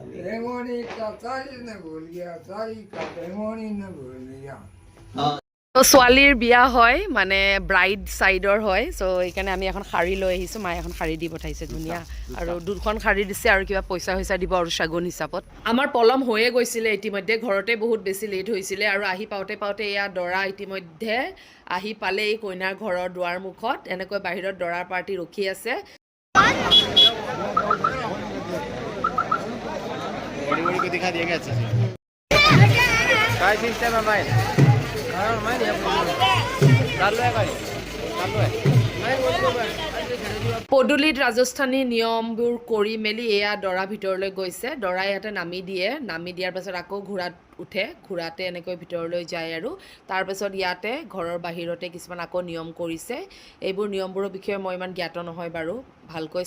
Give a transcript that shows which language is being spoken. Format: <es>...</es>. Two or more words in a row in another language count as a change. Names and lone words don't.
<as>তো ছোৱালীৰ বিয়া হয় মানে</as> <en>bride sideৰ</en> <as>হয় সো এইখানে আমি এখন শাড়ী লৈ আহিছো মায়ে এখন শাড়ী দি পঠাইছে ধুনিয়া আৰু দুখন শাড়ী দিছে আৰু কিবা পইচা হৈছা দিব আৰু সাগন হিচাপত আমাৰ পলম হৈয়ে গৈছিলে ইতিমধ্যে ঘৰতে বহুত বেছি লেট হৈছিলে আৰু আহি পাওতে পাওতে এয়া দৰা ইতিমধ্যে আহি পালে এই কইনাৰ ঘৰৰ দুৱাৰ মুখত এনেকৈ বাহিৰত দৰাৰ পাৰ্টি ৰখি আছে</as> <hi>बड़ी को दिखा दिया अच्छे से काय सिस्टम है भाई</hi> <as>পদুলিত ৰাজস্থানী নিয়মবোৰ কৰি মেলি এয়া দৰা ভিতৰলৈ গৈছে দৰা ইয়াতে নামি দিয়াৰ পাছত আকৌ ঘোঁৰাত উঠে ঘোঁৰাতে এনেকৈ ভিতৰলৈ যায় আৰু তাৰ পাছত ইয়াতে ঘৰৰ বাহিৰতে কিছুমান আকৌ নিয়ম কৰিছে এইবোৰ নিয়মবোৰৰ বিষয়ে মই ইমান জ্ঞাত নহয় বাৰু ভালকৈ</as>